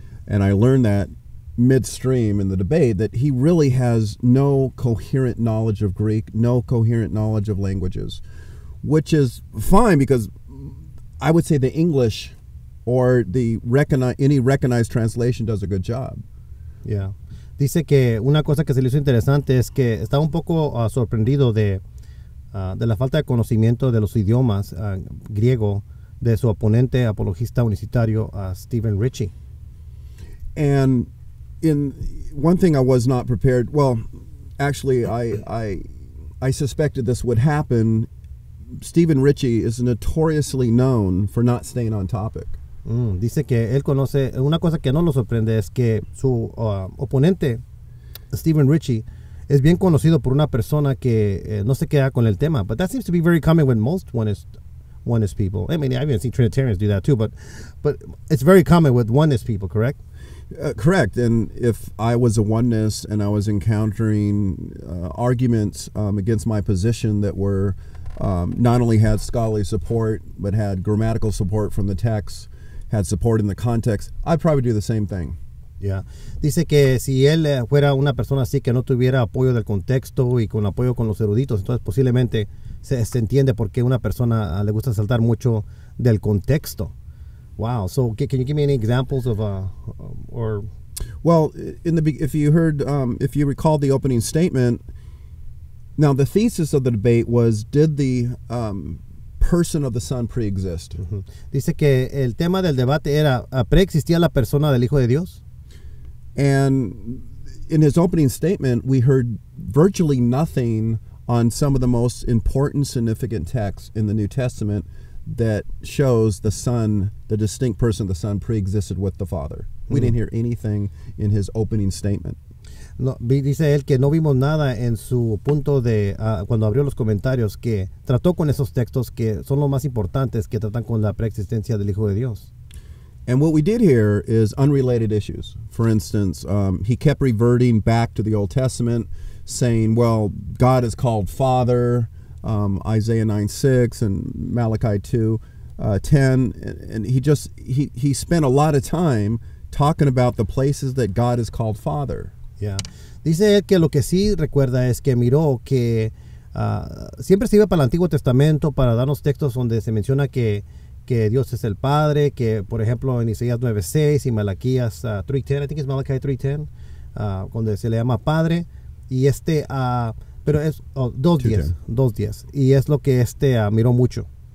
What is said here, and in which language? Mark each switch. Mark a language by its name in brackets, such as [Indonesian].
[English] And I learned that midstream in the debate that he really has no coherent knowledge of Greek, no coherent knowledge of languages, which is fine because I would say the English or any recognized translation does a good job. Yeah. [Spanish] Dice que una cosa que se le hizo interesante es que estaba un poco sorprendido de la falta de conocimiento de los idiomas griego de su oponente apologista unicitario Steve Ritchie. [English] And in one thing I was not prepared. Well, actually, I suspected this would happen. Steve Ritchie is notoriously known for not staying on topic. [Spanish] Dice que él conoce una cosa que no lo sorprende es que su oponente Steve Ritchie es bien conocido por una persona que no se queda con el tema. [English] But that seems to be very common with most oneness people. I mean, I've even seen Trinitarians do that too. But it's very common with oneness people, correct? Correct. And if I was a oneness and I was encountering arguments against my position that were not only had scholarly support, but had grammatical support from the text, had support in the context, I'd probably do the same thing. Yeah. [Spanish] Dice que si él fuera una persona así que no tuviera apoyo del contexto y con apoyo con los eruditos, entonces posiblemente se entiende por qué una persona le gusta saltar mucho del contexto. [English] Wow. So can you give me any examples of or? Well, if you recall the opening statement, now the thesis of the debate was, did the person of the Son pre-exist? [Spanish] Dice que el tema del debate era, ¿preexistía la persona del Hijo de Dios? [English] And in his opening statement, we heard virtually nothing on some of the most important, significant texts in the New Testament that shows the Son, the distinct person of the Son, pre-existed with the Father. We didn't hear anything in his opening statement. [Spanish] No, dice él que no vimos nada en su punto de cuando abrió los comentarios que trató con esos textos que son los más importantes que tratan con la preexistencia del Hijo de Dios. [English] And what we did hear is unrelated issues. For instance, he kept reverting back to the Old Testament, saying, well, God is called Father, Isaiah 9:6 and Malachi 2:10, and he spent a lot of time talking about the places that God is called Father. Yeah. [Spanish] Dice él que lo que sí recuerda es que miró que siempre se iba para el Antiguo Testamento para darnos textos donde se menciona que Dios es el Padre, que por ejemplo en Isaías 9:6 y Malaquías 3:10, [English] I think it's Malachi 3:10, [Spanish] donde se le llama Padre, y pero es 2:10, y es lo que miró mucho.